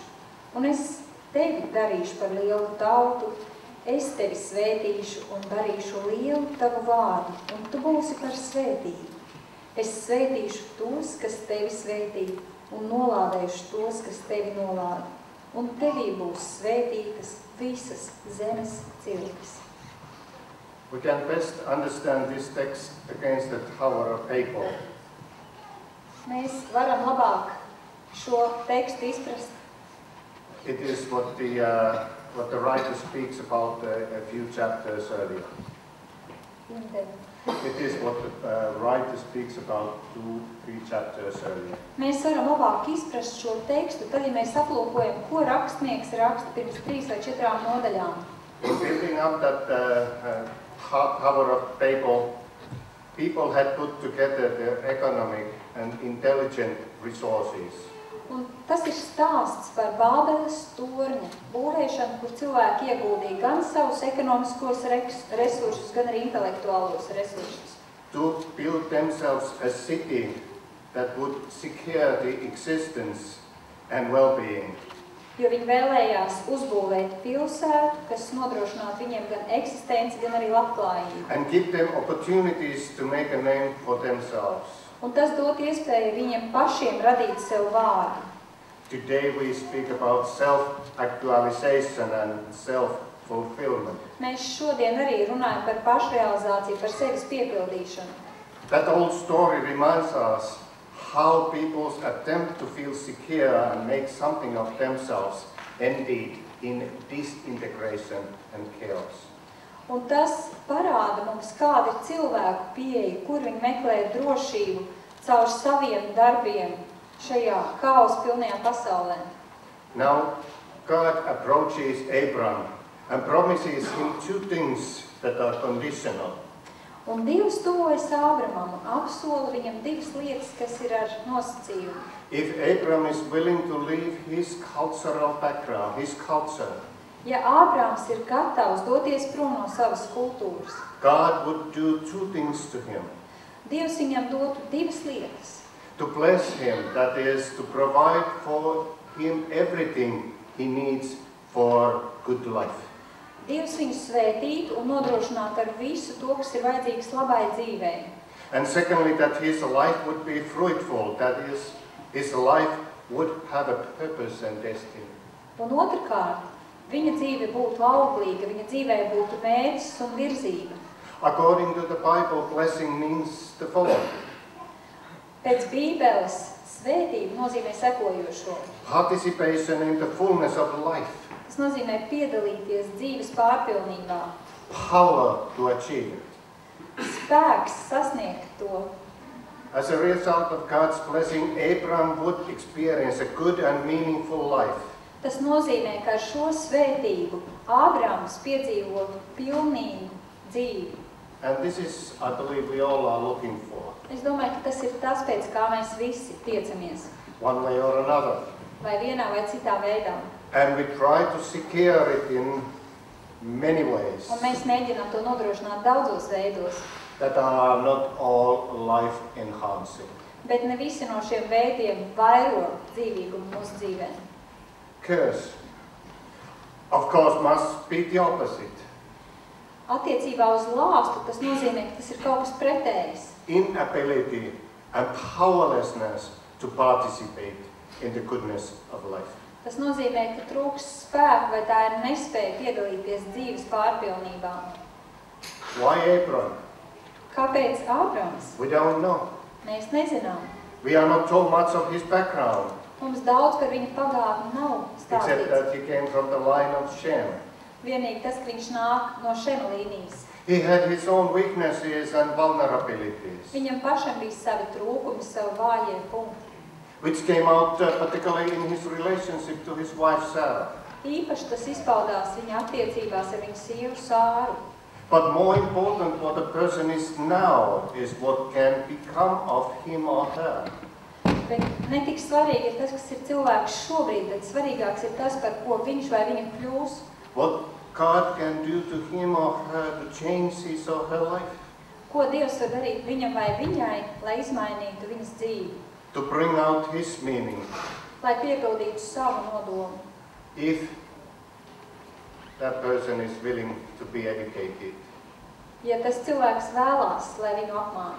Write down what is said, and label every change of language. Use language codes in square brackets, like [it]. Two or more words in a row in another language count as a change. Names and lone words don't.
[lv] Un es tevi darīšu par lielu tautu, es tevi svētīšu un darīšu lielu tavu vārdu, un tu būsi par svētību. Es svētīšu tos, kas tevi svētī, un nolādēšu tos, kas tevi nolāda. Un tevī būs svētītas visas zemes ciltis. [en] We can best understand this text against the Tower of Babel. [lv] Mēs varam labāk šo tekstu izprast. [en] It is what the writer speaks about a few chapters earlier. It is what the writer speaks about 2-3 chapters earlier. [lv] Mēs varam labāk izprast šo tekstu, tad, ja mēs aplūkojam, ko rakstnieks raksta pirms 3 vai 4 nodaļām. [en] In building up that Tower of Babel, people had put together their economic and intelligent resources. [lv] Un tas ir stāsts par Bābeles torņa būvēšanu, kur cilvēki ieguldīja gan savus ekonomiskos resursus, gan arī intelektuālos resursus. [en] To build themselves a city that would secure the existence and well-being. [lv] Jo viņi vēlējās uzbūvēt pilsētu, kas nodrošinātu viņiem gan eksistenci, gan arī labklājību. [en] And give them opportunities to make a name for themselves. [lv] Un tas dot iespēju viņiem pašiem radīt sev vārdu. [en] Today we speak about self-actualization and self-fulfillment. [lv] Mēs šodien arī runājam par pašrealizāciju, par sevis piepildīšanu. [en] That old story reminds us how people's attempt to feel secure and make something of themselves ended in disintegration and chaos. [lv] Un tas parāda mums, kāda ir cilvēku pieeja, kur viņi meklē drošību caur saviem darbiem šajā kaosa pilnajā pasaulē. [en] Now, God approaches Abram and promises him 2 things that are conditional. [lv] Un Dievs tuvojas Ābramam un apsola viņam 2 lietas, kas ir ar nosacījumu. [en] If Abram is willing to leave his cultural background, his culture, [lv] Ja Ābrams ir gatavs doties prom no savas kultūras, [en] God would do 2 things to him. [lv] Dievs viņam dotu 2 lietas. [en] To bless him, that is, to provide for him everything he needs for good life. [lv] Dievs viņu svētītu un nodrošinātu ar visu to, kas ir vajadzīgs labai dzīvei. [en] And secondly, that his life would be fruitful, that is, his life would have a purpose and destiny. [lv] Un otrkārt, viņa dzīve būtu auglīga, viņa dzīvē būtu mērķis un virzība. [en] According to the Bible, blessing means the following. [lv] Pēc Bībeles svētība nozīmē sekojošo. [en] Participation in the fullness of life. [lv] Tas nozīmē piedalīties dzīves pārpilnībā. [en] Power to achieve it. [lv] Spēks sasniegt to. [en] As a result of God's blessing, Abraham would experience a good and meaningful life. [lv] Tas nozīmē, ka ar šo svētību Ābrams piedzīvo pilnīgu dzīvi. [en] And this is, I believe, we all are looking for. [lv] Es domāju, ka tas ir tas, pēc kā mēs visi tiecamies. [en] One way or another. [lv] Vai vienā vai citā veidā. [en] And we try to secure it in many ways [lv] Un mēs mēģinām to nodrošināt daudzos veidos. [en] that are not all life enhancing. [lv] Bet ne visi no šiem veidiem vairo dzīvīgumu mūsu dzīvē. [en] Curse, of course, must be the opposite. [lv] Attiecībā uz lāstu tas nozīmē, ka tas ir kaut kas pretējs. [en] Inability and powerlessness to participate in the goodness of life. [lv] Tas nozīmē, ka trūks spēku vai tā ir nespēja piedalīties dzīves pārpilnībā. [en] Why Abraham? [lv] Kāpēc Ābrams? [en] We don't know. [lv] Mēs nezinām. [en] We are not told much of his background, [lv] Mums daudz par viņa pagātni nav [en] except [lv] stāstīts. [en] that he came from the line of Shem. [lv] Vienīgi tas, ka viņš nāk no Šema līnijas. [en] He had his own weaknesses and vulnerabilities, [lv] Viņam pašam bija savi trūkumi, savi vājie punkti. [en] which came out particularly in his relationship to his wife Sarah. [lv] Īpaši tas izpaudās viņa attiecībās ar viņu sievu Sāru. [en] But more important, what a person is now is what can become of him or her. [lv] Bet ne tik svarīgi ir tas, kas ir cilvēks šobrīd, bet svarīgāks ir tas, par ko viņš vai viņa kļūs. [en] What God can do to him or her to change his or her life, [lv] Ko Dievs var darīt viņam vai viņai, lai izmainītu viņas dzīvi, [en] to bring out his meaning, [lv] lai piepildītu savu nodomu. [en] if that person is willing to be educated. [lv] Ja tas cilvēks vēlās, lai viņu apmāca.